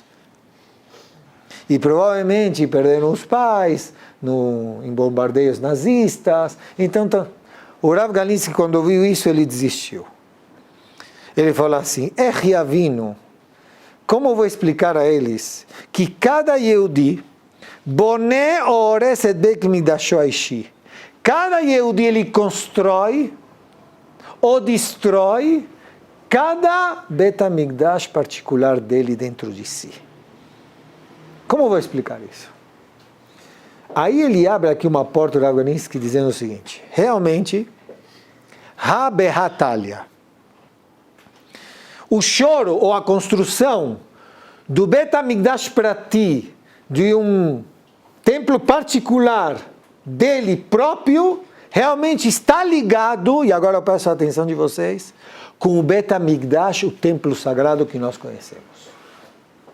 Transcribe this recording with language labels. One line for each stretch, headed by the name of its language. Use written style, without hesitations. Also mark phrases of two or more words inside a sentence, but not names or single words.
Portuguese: E provavelmente perderam os pais em bombardeios nazistas. Então, o Rav Galinsky, quando ouviu isso, ele desistiu. Ele falou assim, Yavinu, como eu vou explicar a eles que cada Yehudi,
Hebrew: בונה או הורס את בית מקדשו האישי.
Portuguese: Cada Yehudi ele constrói ou destrói cada Bet HaMikdash particular dele dentro de si. Como eu vou explicar isso? Aí ele abre aqui uma porta do Rav Galinsky dizendo o seguinte, realmente, Ha Behatalia, o choro ou a construção do Bet HaMikdash para ti, de um templo particular dele próprio, realmente está ligado, e agora eu peço a atenção de vocês, com o Bet HaMikdash, o templo sagrado que nós conhecemos.